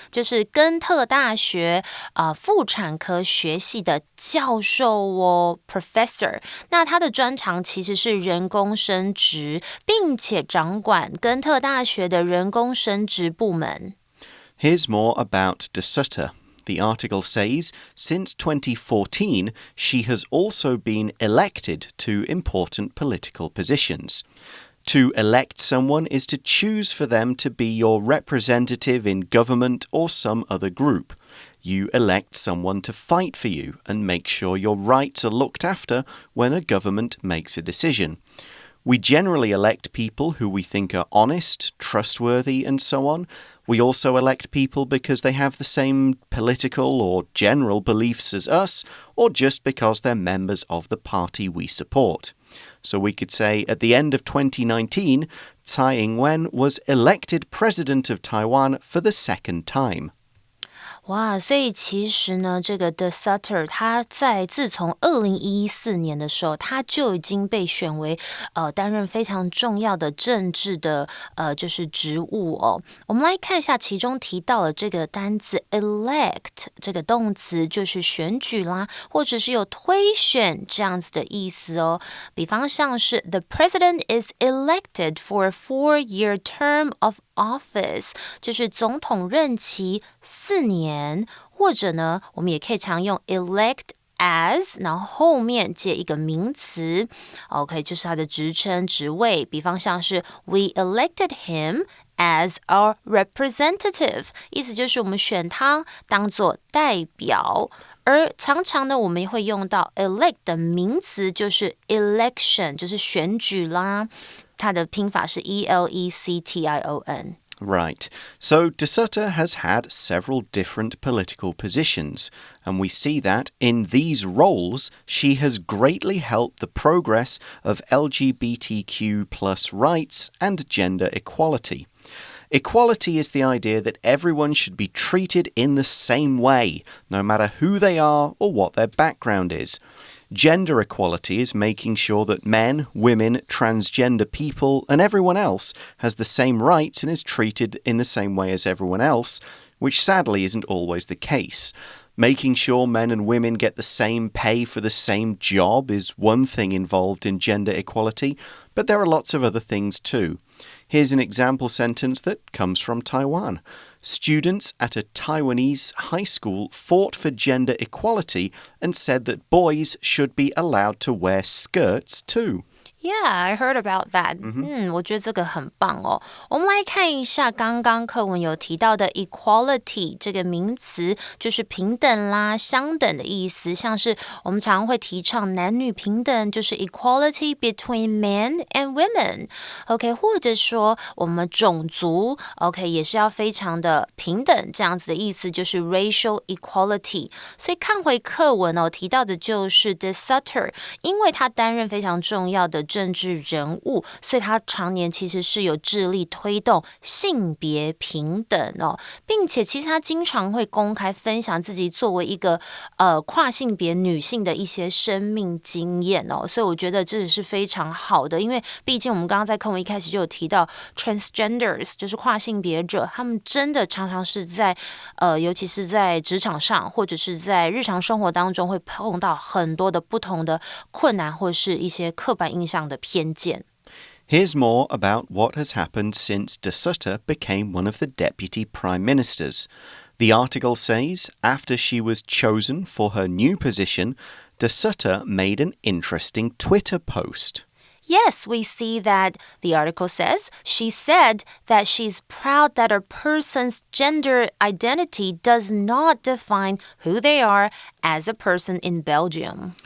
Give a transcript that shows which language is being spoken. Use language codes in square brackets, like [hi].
[zh] 就是根特大学妇产科学系的教授哦 ，professor。那他的专长其实是人工生殖，并且掌管根特大学的人工生殖部门。 [en] Here's more about De Sutter. The article says, since 2014, she has also been elected to important political positions. To elect someone is to choose for them to be your representative in government or some other group. You elect someone to fight for you and make sure your rights are looked after when a government makes a decision.We generally elect people who we think are honest, trustworthy, and so on. We also elect people because they have the same political or general beliefs as us, or just because they're members of the party we support. So we could say at the end of 2019, Tsai Ing-wen was elected president of Taiwan for the second time. [zh] 哇，所以其实呢，这个 De Sutter 他在自从2014年的时候，他就已经被选为担任非常重要的政治的就是职务哦。我们来看一下，其中提到了这个单字 elect 这个动词，就是选举啦，或者是有推选这样子的意思哦。比方像是 [en] The president is elected for a 4-year term of office， [zh] 就是总统任期4年，或者呢，我们也可以常用 elect as， 然后后面接一个名词 ，OK， 就是他的职称、职位。比方像是 [en] We elected him as our representative， [zh] 意思就是我们选他当作代表。而常常呢，我们会用到 elect 的名词，就是 election， 就是选举啦。它的拼法是 E-L-E-C-T-I-O-N。Right. [en] So De Sutter has had several different political positions, and we see that in these roles, she has greatly helped the progress of LGBTQ+ rights and gender equality. Equality is the idea that everyone should be treated in the same way, no matter who they are or what their background is.Gender equality is making sure that men, women, transgender people, and everyone else has the same rights and is treated in the same way as everyone else, which sadly isn't always the case. Making sure men and women get the same pay for the same job is one thing involved in gender equality, but there are lots of other things too. Here's an example sentence that comes from Taiwan.Students at a Taiwanese high school fought for gender equality and said that boys should be allowed to wear skirts too.Yeah, I heard about that. [zh] 我觉得这个很棒哦。我们来看一下刚刚课文有提到的 equality 这个名词，就是平等啦、相等的意思。像是我们常会提倡男女平等，就是 [en] equality between men and women。 [zh] OK， 或者说我们种族 OK 也是要非常的平等，这样子的意思就是 racial equality。所以看回课文哦，提到的就是 De Sutter， 因为他担任非常重要的政治人物，所以他常年其实是有致力推动性别平等哦，并且其实他经常会公开分享自己作为一个跨性别女性的一些生命经验哦，所以我觉得这是非常好的，因为毕竟我们刚刚在课文一开始就有提到 transgenders 就是跨性别者，他们真的常常是在尤其是在职场上或者是在日常生活当中会碰到很多的不同的困难或是一些刻板印象的偏见。 [en] Here's more about what has happened since De Sutter became one of the deputy prime ministers. The article says, after she was chosen for her new position, De Sutter made an interesting Twitter post. Yes, we see that the article says she said that she's proud that a person's gender identity does not define who they are as a person in Belgium.